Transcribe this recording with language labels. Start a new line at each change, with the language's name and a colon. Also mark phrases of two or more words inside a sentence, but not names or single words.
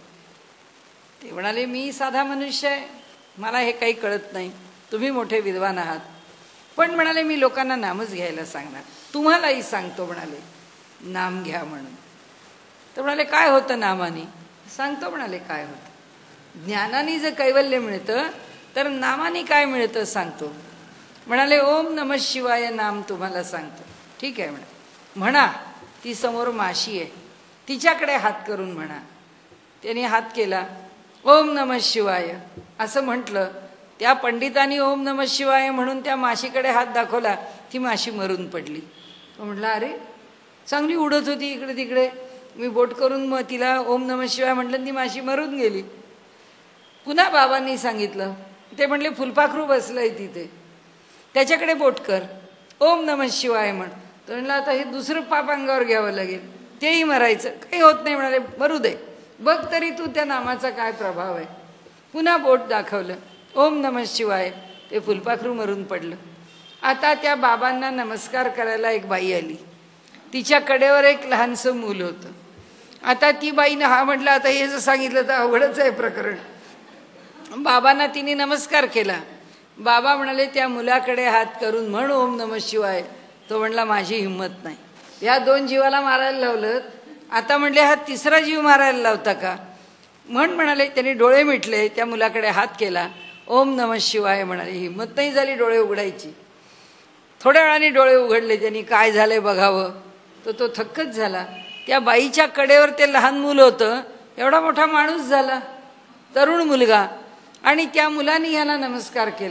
Marathi: ते म्हणाले मी साधा मनुष्य आहे, मला हे काही कळत नाही, तुम्ही मोठे विद्वान आहात, पण म्हणाले मी लोकांना नामच घ्यायला सांगणार, तुम्हालाही सांगतो म्हणाले नाम घ्या म्हणून. तर म्हणाले काय होतं नामाने? सांगतो म्हणाले काय होतं. ज्ञानाने जर कैवल्य मिळतं तर नामाने काय मिळतं सांगतो. म्हणाले
Sanskrit: ओम नमः शिवाय
Marathi: नाम तुम्हाला सांगतो. ठीक आहे म्हणा. ती समोर माशी आहे, तिच्याकडे हात करून म्हणा. त्याने हात केला,
Sanskrit: ओम नमः शिवाय
Marathi: असं म्हटलं. त्या पंडितांनी
Sanskrit: ओम नमः शिवाय
Marathi: म्हणून त्या माशीकडे हात दाखवला, ती माशी मरून पडली. तो म्हटला अरे चांगली उडत होती इकडे तिकडे, मी बोट करून मग तिला
Sanskrit: ओम नमः शिवाय
Marathi: म्हटलं, ती माशी मरून गेली. पुन्हा बाबांनी सांगितलं, ते म्हणले फुलपाखरू बसलंय तिथे, त्याच्याकडे बोट कर,
Sanskrit: ओम नमः शिवाय म्हण.
Marathi: तो म्हणला आता हे दुसरं पाप अंगावर घ्यावं लागेल, तेही मरायचं, काही होत नाही म्हणाले, मरू दे, बघ तरी तू त्या नामाचा काय प्रभाव आहे. पुन्हा बोट दाखवलं,
Sanskrit: ओम नमः शिवाय,
Marathi: ते फुलपाखरू मरून पडलं. आता त्या बाबांना नमस्कार करायला एक बाई आली, तिच्या कडेवर एक लहानसं मूल होतं. आता ती बाईनं हा म्हटलं आता हे जर सांगितलं तर अवघडच आहे प्रकरण. बाबांना तिने नमस्कार केला. बाबा म्हणाले त्या मुलाकडे हात करून म्हण
Sanskrit: ओम नमः शिवाय.
Marathi: तो म्हणला माझी हिंमत नाही, या 2 जीवाला मारायला लावलं, आता म्हणले हा 3रा जीव मारायला लावता का? म्हणाले. त्याने डोळे मिटले, त्या मुलाकडे हात केला,
Sanskrit: ओम नमः शिवाय म्हणाले.
Marathi: हिंमत नाही झाली डोळे उघडायची. थोड्या वेळाने डोळे उघडले, त्यांनी काय झालंय बघावं, तर तो थक्कच झाला. त्या बाईच्या कडेवर ते लहान मूल होतं, एवढा मोठा माणूस झाला, तरुण मुलगा, आणि त्या मुलाने याला नमस्कार केला.